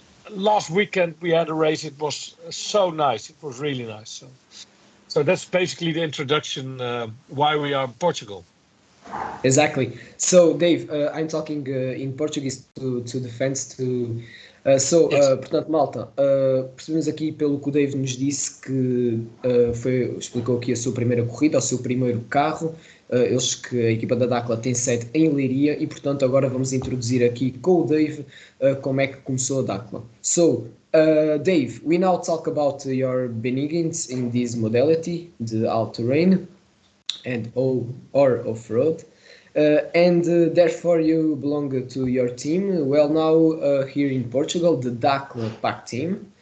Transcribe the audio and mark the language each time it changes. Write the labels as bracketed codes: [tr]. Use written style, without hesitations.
[en] Last weekend we had a race. It was so nice. It was really nice. So that's basically the introduction why we are in Portugal. Exactly. So Dave, I'm talking in Portuguese to the fans to [pt] Portanto, malta, percebemos aqui pelo que o Dave nos disse que explicou aqui a sua primeira corrida, o seu primeiro carro. Eles que a equipa da Dakla tem sede em Leiria e, portanto, agora vamos introduzir aqui com o Dave como é que começou a Dakla. [en] Dave, we now talk about your beginnings in this modality, the all-terrain and or off-road. Therefore you belong to your team. Well, now here in Portugal, the DaklaPackTeam.